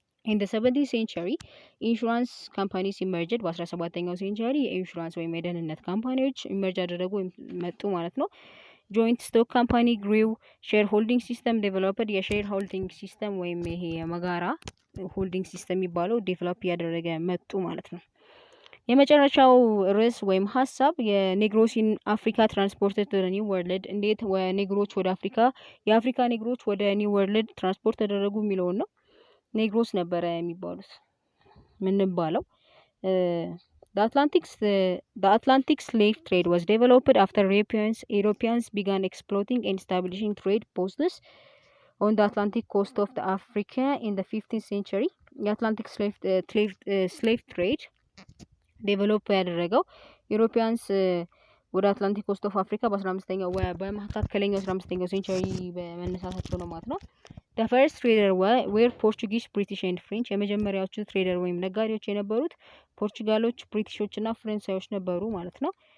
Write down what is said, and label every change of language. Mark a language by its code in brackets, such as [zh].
[en] in the 17th century [am] ኢንሹራንስ ካምፓኒስ ኢመርጅድ በ17ኛው ሴንቸሪ የኢንሹራንስ ወይም የደህንነት ካምፓኒዎች ኢመርጅ አደረጉ ወይም መጡ ማለት ነው። ጆይንት ስቶክ ካምፓኒ ግሪው ሼር ሆልዲንግ ሲስተም ዴቨሎፕድ የሼር ሆልዲንግ ሲስተም ወይም ይሄ የመጋራ ሆልዲንግ ሲስተም የሚባለው ዴቨሎፕ እያደረገ መጡ ማለት ነው። የመጨረሻው ርዕስ ወይም ሀሳብ የኔግሮስ ኢን አፍሪካ ትራንስፖርትድ ቱ ኒው ወርልድ እንዴት ኔግሮች ወደ አፍሪካ የአፍሪካ ኔግሮች ወደ ኒው ወርልድ ትራንስፖርት ተደረጉ የሚለውን ነው። ኔግሮስ ነበረ የሚባሉት ምንባለው [en] The Atlantic slave trade was developed after Europeans began exploiting and establishing trade posts on the Atlantic coast of the Africa in the 15th century. [am] የአትላንቲክ ስሌቭ ትሬድ ዴቨሎፕ ያደረገው ዩሮፒያንስ ወደ አትላንቲክ ኮስት ኦፍ አፍሪካ በ15ኛው በመካከለኛው 15ኛው ሴንቸሪ በመነሳታቸው ነው ማለት ነው። [en] the first trader were Portuguese, British and French [am] የመጀመሪያዎቹ ትሬደር ወይም ነጋዴዎች የነበሩት ፖርቹጋሎች፣ ብሪቲሾች እና ፈረንሳዮች ነበሩ ማለት ነው።